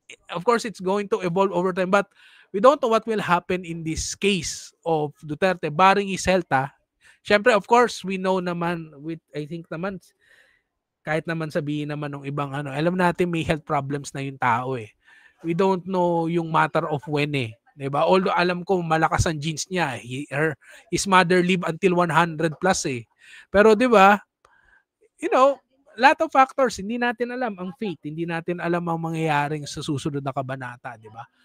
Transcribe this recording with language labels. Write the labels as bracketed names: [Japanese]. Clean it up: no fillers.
[English] Of course, it's going to evolve over time, but we don't know what will happen in this case of Duterte, barring his health. [Filipino] Siyempre, of course, we know naman, I think naman, kahit naman sabihin naman ng ibang alam natin may health problems na yung tao eh. [English] We don't know yung matter of when eh. [Filipino] 'Di ba? Although alam ko malakas ang genes niya. [English] His mother lived until 100 plus eh. [Filipino] Pero 'di ba? [English] Lot of factors, [Filipino] hindi natin alam ang fate, hindi natin alam ang mangyayaring sa susunod na kabanata, 'di ba?